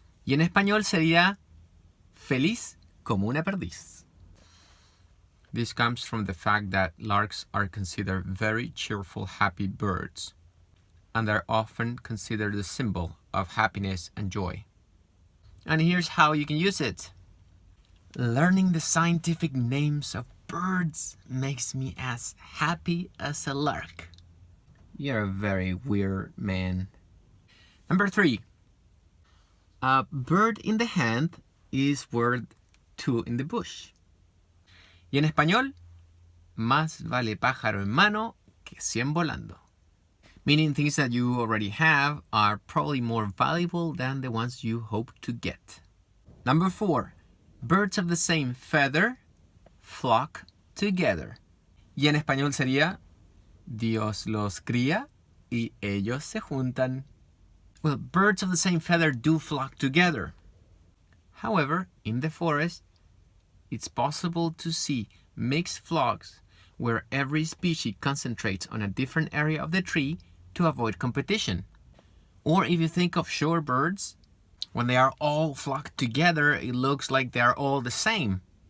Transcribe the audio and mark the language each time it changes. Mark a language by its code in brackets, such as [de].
[es] Y en español sería feliz como una perdiz. [en] This comes from the fact that larks are considered very cheerful, happy birds, and are often considered the symbol of happiness and joy. And here's how you can use it. Learning the scientific names of birds makes me as happy as a lark. You're a very weird man. Number 3. A bird in the hand is worth 2 in the bush. [es] Y en español, más vale pájaro en mano que 100 volando. [en] Meaning things that you already have are probably more valuable than the ones you hope to get. Number 4. Birds of the same feather flock together. [es] Y en español sería Dios los cría y ellos se juntan. [en] Well, birds of the same feather do flock together. However, in the forest, it's possible to see mixed flocks where every species concentrates on a different area of the tree to avoid competition. Or if you think of shorebirds, when they are all flocked together, it looks like they are all the same.